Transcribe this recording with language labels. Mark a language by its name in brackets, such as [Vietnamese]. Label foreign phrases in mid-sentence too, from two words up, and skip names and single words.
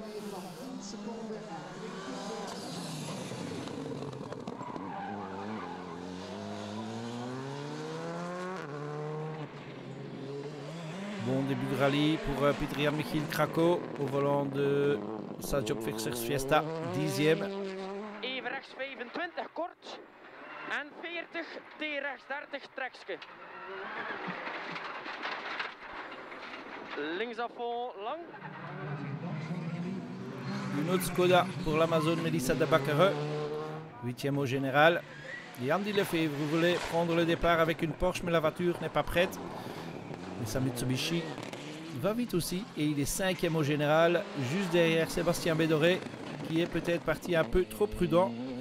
[French] Bon début de rallye pour Pieter-Jan Michiel Krakow au volant de sa Jobfixers Fiesta, 10e. [Dutch] Even rechts 25 kort en 40 T rechts 30 trekske. Linksafval lang. [French] Une autre Skoda pour l'Amazon Melissa de Bakkere, 8e au général. Et Andy Lefebvre voulait prendre le départ avec une Porsche, mais la voiture n'est pas prête. Et sa Mitsubishi va vite aussi et il est 5e au général, juste derrière Sébastien Bédoré, qui est peut-être parti un peu trop prudent.